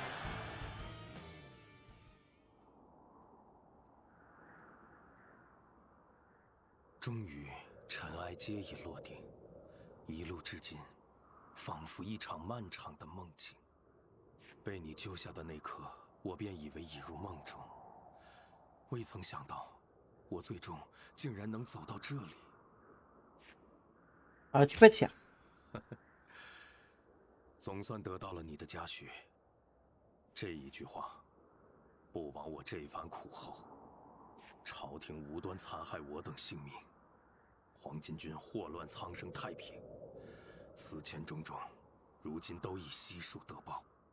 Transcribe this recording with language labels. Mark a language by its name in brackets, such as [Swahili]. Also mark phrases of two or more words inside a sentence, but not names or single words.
[Chinese] « 终于，尘埃皆已落定，一路至今，仿佛一场漫长的梦境。被你救下的那刻，我便以为已入梦中，未曾想到，我最终竟然能走到这里。 [French] Ah, tu peux être fier. [Chinese] 总算得到了你的嘉许。这一句话，不枉我这番苦候。朝廷无端残害我等性命，黄巾军祸乱苍生太平，思前种种，如今都已悉数得报。